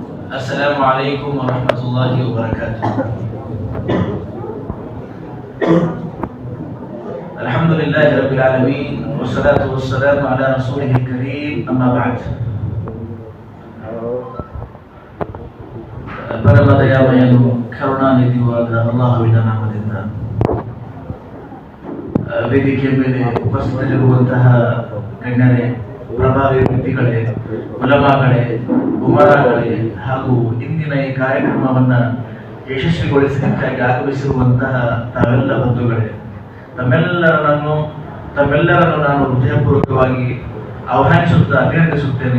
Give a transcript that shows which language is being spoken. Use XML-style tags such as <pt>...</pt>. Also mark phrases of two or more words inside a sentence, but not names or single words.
<ar>السلام عليكم ورحمة الله وبركاته. الحمد لله رب العالمين والصلاة والسلام على رسوله الكريم أما بعد.</ar> <kn>ಪರಮ ದಯಾಮಯನು ಕರುಣಾನಿಧಿಯಾದ ಅಲ್ಲಾಹುವಿನ ನಾಮದಿಂದ ವೇದಿಕೆಯ ಮೇಲೆ ಉಪಸ್ಥಿತರಿರುವಂತಹ ಗಣ್ಯರೇ, ಪ್ರಭಾವಿ ವ್ಯಕ್ತಿಗಳೇ, ಉಲಮಾಗಳೇ, ಉಮರಾಗಳೇ ಹಾಗೂ ಇಂದಿನ ಈ ಕಾರ್ಯಕ್ರಮವನ್ನ ಯಶಸ್ವಿಗೊಳಿಸಲಿಕ್ಕಾಗಿ ಆಗಮಿಸಿರುವಂತಹ ತಾವೆಲ್ಲ ಬಂಧುಗಳೇ, ತಮ್ಮೆಲ್ಲರನ್ನು ನಾನು ಹೃದಯಪೂರ್ವಕವಾಗಿ ಆಹ್ವಾನಿಸುತ್ತಾ ಅಭಿನಂದಿಸುತ್ತೇನೆ.</kn>